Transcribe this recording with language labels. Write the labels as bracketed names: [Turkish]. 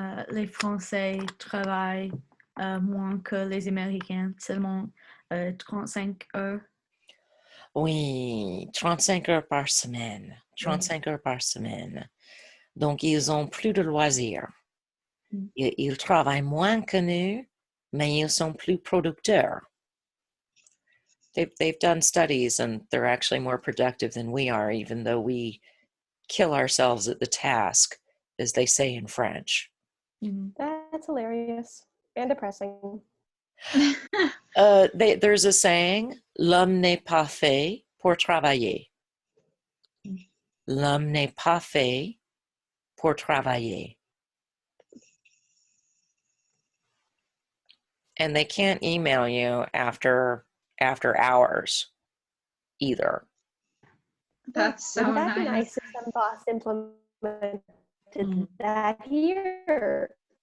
[French] Les Français travaillent moins que les Américains, seulement 35 heures. Oui, 35 heures par semaine. 35 heures par semaine. Donc, ils ont plus de loisirs. Mm. Ils travaillent moins que nous, mais ils sont plus producteurs. [English] They've done studies and they're actually more productive than we are, even though we kill ourselves at the task, as they say in French. Mhm. That's hilarious and depressing. There's a saying, [French] l'homme n'est pas fait pour travailler. L'homme n'est pas fait pour travailler. [English] And they can't email you after hours either. That's so Wouldn't that be nice. nice if some boss implemented Mhm. that here?